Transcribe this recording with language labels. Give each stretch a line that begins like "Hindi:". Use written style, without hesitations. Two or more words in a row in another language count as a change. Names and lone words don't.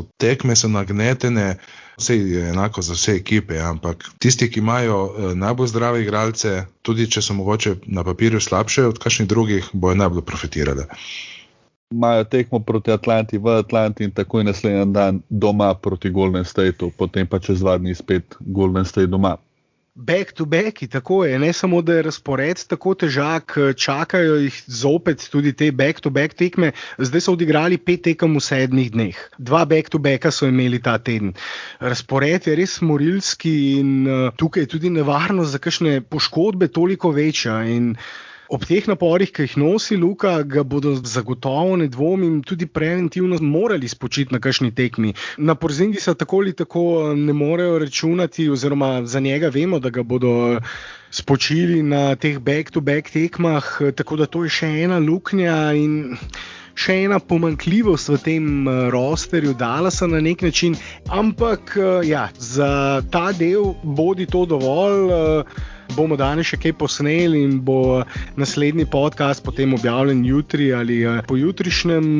Slovenian: Tekme so nagnetene, vse je enako za vse ekipe, ampak tisti, ki imajo najbolj zdrave igralce, tudi če so mogoče na papirju slabše od kakšnih drugih, bojo najbolj profitirale. Imajo tekmo proti Atlanti v Atlanti in takoj naslednji dan doma proti Golden Stateu, potem pa čez 2 dni spet Golden State doma.
English: Back to back,
Slovenian: tako je, ne samo, da je razpored tako težak, čakajo jih zopet tudi te
English: back to back
Slovenian: tekme. Zdaj so odigrali 5 tekem v 7 dneh. 2
English: back to backa
Slovenian: so imeli ta teden. Razpored je res morilski in tukaj je tudi nevarnost za kakšne poškodbe toliko večja in ob teh naporih, ki jih nosi Luka, ga bodo zagotovo, ne dvomim, tudi preventivno morali spočiti na kakšni tekmi. Na Porzingisa tako ali tako ne morejo računati, oziroma za njega vemo, da ga bodo spočili na teh
English: back-to-back
Slovenian: tekmah, tako da to je še ena luknja in še ena pomanjkljivost v tem rosterju Dallasa na nek način, ampak za ta del bodi to dovolj. Bomo danes še kaj posneli in bo naslednji podcast potem objavljen jutri ali pojutrišnjem.